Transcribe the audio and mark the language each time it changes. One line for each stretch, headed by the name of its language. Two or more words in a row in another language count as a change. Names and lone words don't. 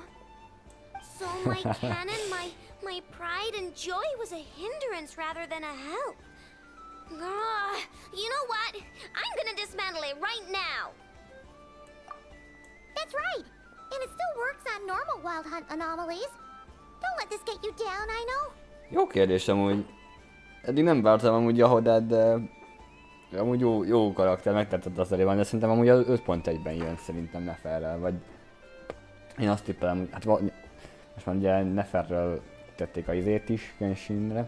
English: So my canon, my pride and joy was a hindrance rather than a help. You know what? I'm gonna dismantle it right now. That's right. And it still works on normal wild hunt anomalies. Don't let this get you down, I know.
Hungarian: Jó kérdés amúgy. Eddig nem vártam amúgy Yahodát, de amúgy jó karakter, megtetszett a sztoriban, de szerintem amúgy az 5.1-ben jön szerintem Neferrel, vagy én azt tippelem, hogy hát most már ugye Neferrel tették a izét is Genshinre.